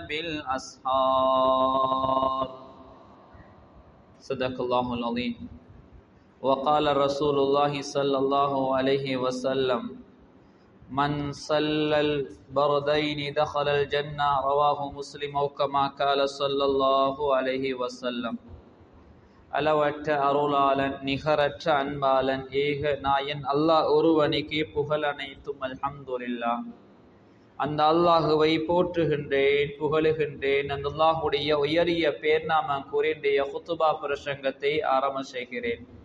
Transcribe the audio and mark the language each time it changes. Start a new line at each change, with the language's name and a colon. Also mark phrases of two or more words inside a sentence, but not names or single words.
Arabic: بالأسحار صدق الله العظيم وقال رسول الله صلى الله عليه وسلم من صلى البردين دخل الجنة رواه مسلم أو كما قال صلى الله عليه وسلم
Tamil: அளவற்ற அருளாளன் நிகரற்ற அன்பாளன் ஏக நாயன் அல்லாஹ் ஒருவனுக்கே புகழ் அனைத்தும் அல்ஹம்துலில்லாஹ். அந்த அல்லாஹுவை போற்றுகின்றேன், புகழுகின்றேன். அந்த அல்லாஹுடைய உயரிய பேர்நாமம் கூறிய குத்துபா பிரசங்கத்தை ஆரம்ப செய்கிறேன்.